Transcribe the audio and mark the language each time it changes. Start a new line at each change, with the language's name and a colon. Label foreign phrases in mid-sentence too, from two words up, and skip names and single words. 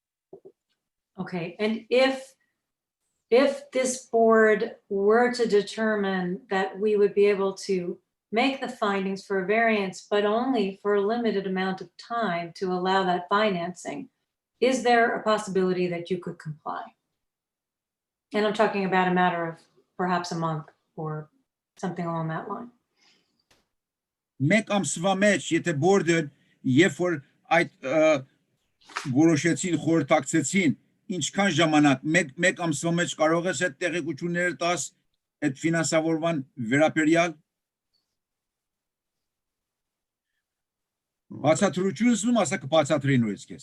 English: Okay, and if this board were to determine that we would be able to make the findings for a variance, but only for a limited amount of time to allow that financing, is there a possibility that you could comply? And I'm talking about a matter of perhaps a month or something along that line.
Armenian: Մեկ ամսվա մեջ, եթե բորդը երբ որ այդ որոշեցին, խորհրդակցեցին, ինչքան ժամանակ, մեկ ամսվա մեջ կարող ես այդ տեղեկությունները տաս այդ ֆինանսավորման վերաբերյալ բացատրությունս ում ասա կբացատրի նույնիսկ ես։